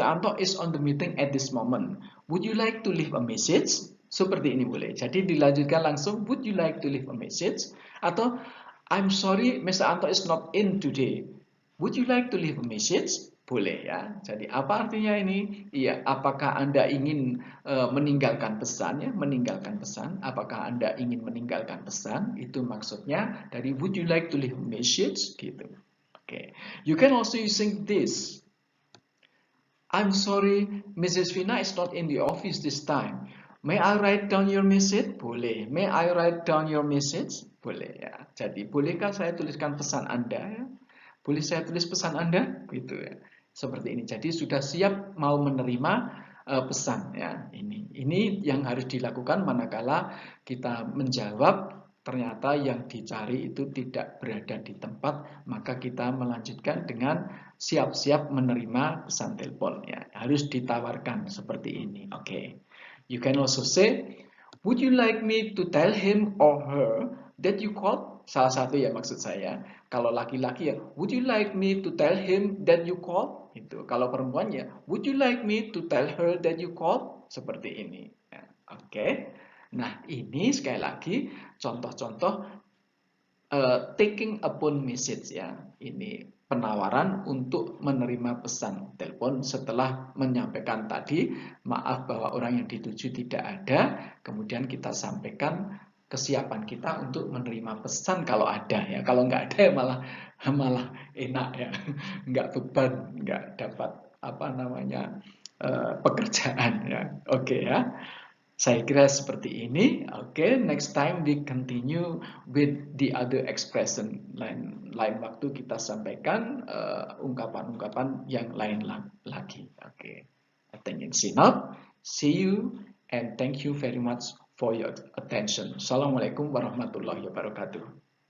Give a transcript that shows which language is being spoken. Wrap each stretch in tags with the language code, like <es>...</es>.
<en>Anto is on the meeting at this moment. Would you like to leave a message?</en> <id>Seperti ini boleh. Jadi dilanjutkan langsung,</id> <en>would you like to leave a message? Atau, I'm sorry, Mr. Anto is not in today. Would you like to leave a message?</en> <id>Boleh ya. Jadi apa artinya ini? Iya, apakah Anda ingin meninggalkan pesan ya, meninggalkan pesan. Apakah Anda ingin meninggalkan pesan? Itu maksudnya dari</id> <en>would you like to leave a message</en> <id>gitu. Okay.</id> <en>You can also using this. I'm sorry, Mrs. Vina is not in the office this time. May I write down your message?</en> <id>Boleh.</id> <en>May I write down your message?</en> <id>Boleh ya. Jadi bolehkah saya tuliskan pesan Anda ya? Boleh saya tulis pesan Anda? Gitu ya. Seperti ini. Jadi sudah siap mau menerima pesan ya. Ini yang harus dilakukan manakala kita menjawab ternyata yang dicari itu tidak berada di tempat, maka kita melanjutkan dengan siap-siap menerima pesan telepon ya. Harus ditawarkan seperti ini. Oke.</id> <en>You can also say, would you like me to tell him or her that you called?</en> <id>Salah satu ya maksud saya. Kalau laki-laki ya,</id> <en>would you like me to tell him that you called? Itu.</en> <id>Kalau perempuan ya,</id> <en>would you like me to tell her that you called?</en> <id>Seperti ini. Ya. Oke. Nah, ini sekali lagi contoh-contoh</id> <en>taking upon message</en> <id>ya. Ini penawaran untuk menerima pesan telepon setelah menyampaikan tadi maaf bahwa orang yang dituju tidak ada, kemudian kita sampaikan kesiapan kita untuk menerima pesan kalau ada ya. Kalau nggak ada ya malah enak ya, nggak beban, nggak dapat apa namanya pekerjaan ya. Oke ya. Saya kira seperti ini.</id> <en>Oke, next time we continue with the other expression.</en> <id>Lain waktu kita sampaikan ungkapan-ungkapan yang lain lagi.</id> <en>Oke, I think it's enough. See you and thank you very much for your attention.</en> <ar>Assalamualaikum warahmatullahi wabarakatuh.</ar>